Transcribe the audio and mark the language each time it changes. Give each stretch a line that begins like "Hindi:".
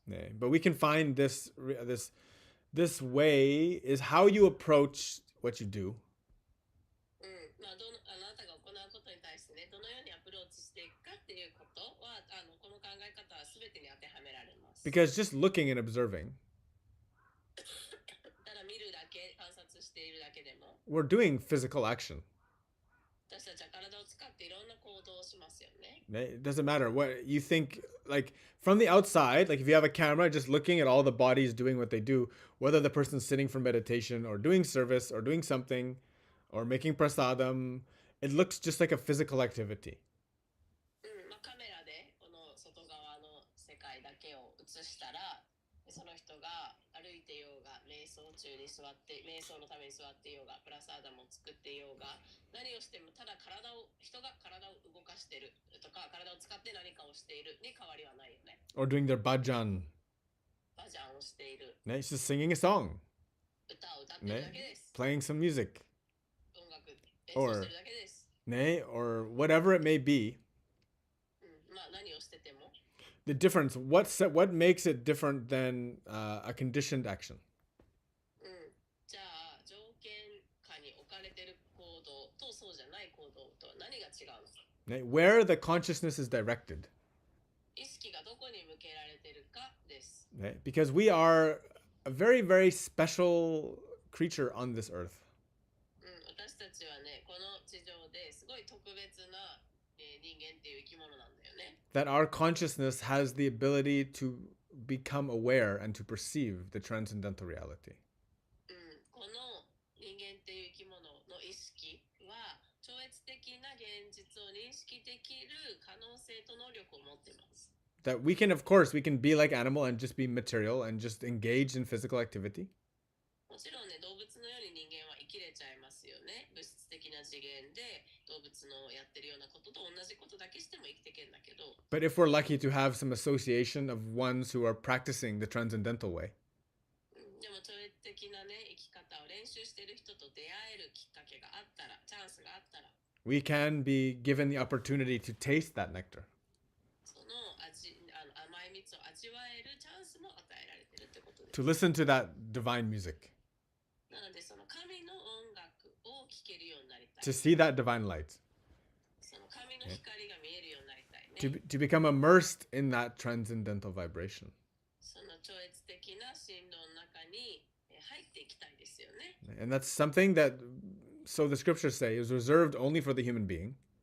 Japanese: Yeah, but we can find this way is how you approach what you do. あなたが行うことに対してね、どのようにアプローチしていくかっていうことは、この考え方は全てに当てはめられます。
English: Because just looking and observing,
Japanese: ただ見るだけ、観察しているだけでも、
English: we're doing physical action.
Japanese: 私たちは体を使っていろんな行動をしますよね。
English: It doesn't matter what you think, like from the outside, like if you have a camera, just looking at all the bodies doing what they do, whether the person's sitting for meditation or doing service or doing something or making prasadam, it looks just like a physical activity.
Japanese: カメラでこの外側の世界だけを映したら、その人が歩いていようが、瞑想中に座って、瞑想のために座っていようが、プラサーダも作っていようが、何をしてもただ人が体を動かしてるとか、体を使って何かをしているに変わりはないよね。
English: Or doing their bhajan.
Japanese: バジャンをしている。
English: It's just singing a song.
Japanese: 歌を歌ってるだけです。
English: Playing some music.
Japanese: 音楽演奏してるだけです。
English: Or whatever it may be.
Japanese: 何をしてても。
English: The difference, what makes it different than a conditioned action?
Japanese: じゃあ条件下に置かれている行動とそうじゃない行動と何が違うのか。
English: Where the consciousness is directed.
Japanese: 意識がどこに向けられているかです。
English: Because we are a very, very special creature on this earth.
Japanese: 私たちはね、この地上ですごい特別な人間っていう生き物なんだよね。
English: That our consciousness has the ability to become aware and to perceive the transcendental reality.
Japanese: この人間っていう生き物の意識は超越的な現実を認識できる可能性と能力を持っています。
English: That we can, of course, we can be like animal and just be material and just engage in physical activity.
Japanese: もちろんね、動物のように人間は生きれちゃいますよね。物質的な次元で動物のやってるようなことと同じことだけしても生きていけるんだけど。
English: But if we're lucky to have some association of ones who are practicing the transcendental way.
Japanese: でも超越的なね、生き方を練習している人と出会えるきっかけがあったら、チャンスがあったら、
English: we can be given the opportunity to taste that nectar,
Japanese: その甘い蜜を味わえるチャンスも与えられているってことで
English: to
Japanese: す。
English: listen to that divine music,
Japanese: なので、その神の音楽を聴けるようになりたい。
English: to see that divine light,
Japanese: その神の光が見えるようになりたい
English: to,
Japanese: ね。
English: to become immersed in that transcendental vibration.
Japanese: その超越的な振動の中に入っていきたいですよね。
English: And that's something that, so the scriptures say, is reserved only for the human being